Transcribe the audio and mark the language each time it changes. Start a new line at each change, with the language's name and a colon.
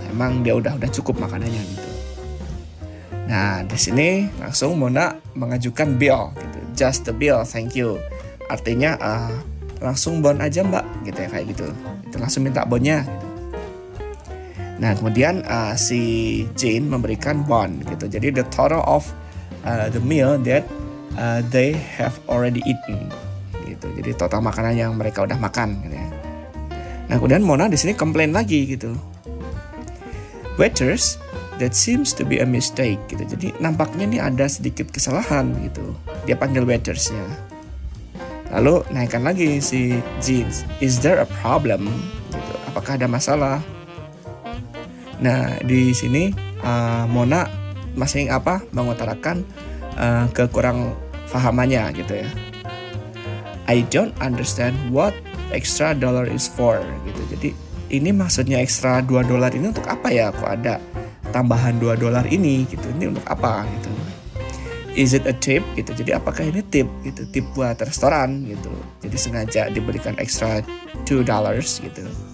Indonesian: Emang dia udah cukup makanannya gitu. Nah, di sini langsung Mona mengajukan bill gitu.
English: Just the bill, thank you.
Indonesian: Artinya langsung bon aja mbak gitu ya, kayak gitu. Itu langsung minta bonnya gitu. Nah, kemudian si Jane memberikan bon gitu.
English: Jadi the total of the meal that they have already eaten gitu.
Indonesian: Jadi total makanan yang mereka udah makan gitu ya. Nah, kemudian Mona di sini komplain lagi gitu.
English: Waiters, that seems to be a mistake gitu.
Indonesian: Jadi nampaknya nih ada sedikit kesalahan gitu. Dia panggil waitersnya. Lalu naikkan lagi si Jeans,
English: is there a problem?
Indonesian: Gitu. Apakah ada masalah? Nah, di sini Mona masih mengutarakan kekurang fahamannya gitu ya.
English: I don't understand what extra dollar is for gitu.
Indonesian: Jadi ini maksudnya ekstra $2 ini untuk apa ya? Kok ada tambahan $2 ini gitu? Ini untuk apa gitu?
English: Is it a tip
Indonesian: gitu? Jadi apakah ini tip gitu? Tip buat restoran gitu. Jadi sengaja diberikan ekstra $2 gitu.